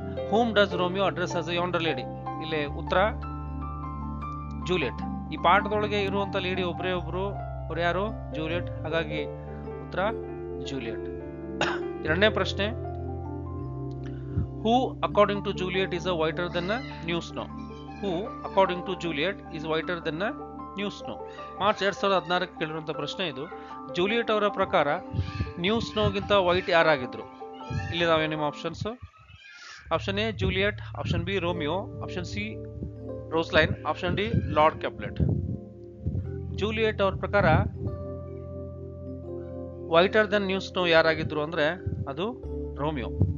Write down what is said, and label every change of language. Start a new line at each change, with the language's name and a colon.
English: Whom does Romeo address as a yonder lady?
Kannada: ಇಲ್ಲಿ ಉತ್ತರ Juliet. ಈ ಪಾಠದೊಳಗೆ ಇರುವಂತ ಲೇಡಿ ಒಬ್ಬರೇ ಒಬ್ರು, ಅವ್ರು ಯಾರು? ಜೂಲಿಯಟ್. ಹಾಗಾಗಿ ಉತ್ತರ ಜೂಲಿಯಟ್. ಎರಡನೇ ಪ್ರಶ್ನೆ,
English: Who according to Juliet is a whiter than new snow? Who, according to Juliet, is whiter than a new snow?
Kannada: March 2016 ಕೇಳಿರುವಂಥ ಪ್ರಶ್ನೆ ಇದು. ಜೂಲಿಯಟ್ ಅವರ ಪ್ರಕಾರ ನ್ಯೂ ಸ್ನೋಗಿಂತ ವೈಟ್ ಯಾರಾಗಿದ್ರು? ಇಲ್ಲಿದಾವೆ ನಿಮ್ಮ options. Option A Juliet, option B Romeo, option C ರೋಸ್ಲೈನ್, option D lord ಕ್ಯಾಪ್ಲೆಟ್. Juliet ಅವ್ರ ಪ್ರಕಾರ
English: whiter than new snow
Kannada: ಯಾರಾಗಿದ್ರು ಅಂದ್ರೆ ಅದು Romeo.